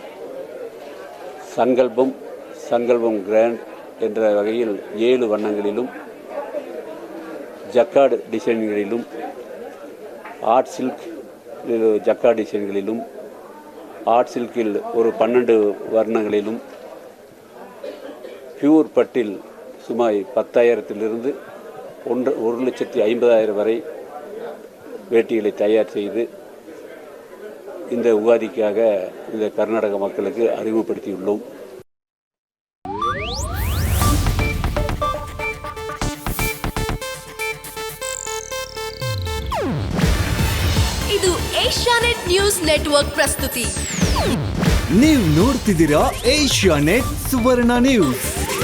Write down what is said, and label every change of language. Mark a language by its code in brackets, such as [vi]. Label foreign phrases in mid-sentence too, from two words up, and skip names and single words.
[ta] சங்கல்பம் கிராண்ட் என்ற வகையில் 7 வண்ணங்களிலும், ஜக்கார்டு டிசைன்களிலும், [en] art silk jacquard [ta] டிசைன்களிலும், ஆர்ட் சில்கில் ஒரு 12 வர்ணங்களிலும், பியூர் பட்டில் சுமார் 10,000 1,50,000 வரை வேட்டிகளை தயார் செய்து இந்த உகாதிக்காக இந்த கர்நாடக மக்களுக்கு அறிமுகப்படுத்தியுள்ளோம். [kn] ಇದು ಏಷ್ಯಾನೆಟ್ ನ್ಯೂಸ್ ನೆಟ್ವರ್ಕ್ ಪ್ರಸ್ತುತಿ. ನೀವು ನೋಡ್ತಿದ್ದೀರಾ ಏಷ್ಯಾನೆಟ್ ಸುವರ್ಣ ನ್ಯೂಸ್.